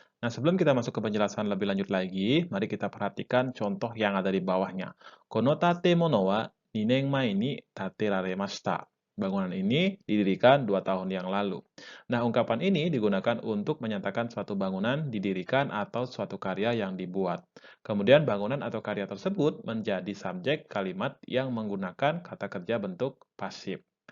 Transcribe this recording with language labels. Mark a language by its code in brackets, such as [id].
[id] Nah, sebelum kita masuk ke penjelasan lebih lanjut lagi, mari kita perhatikan contoh yang ada di bawahnya. [ja] Kono tatemono wa 2年前に建てられました. [id] Bangunan ini didirikan 2 tahun yang lalu. Nah, ungkapan ini digunakan untuk menyatakan suatu bangunan didirikan atau suatu karya yang dibuat. Kemudian bangunan atau karya tersebut menjadi subjek kalimat yang menggunakan kata kerja bentuk pasif.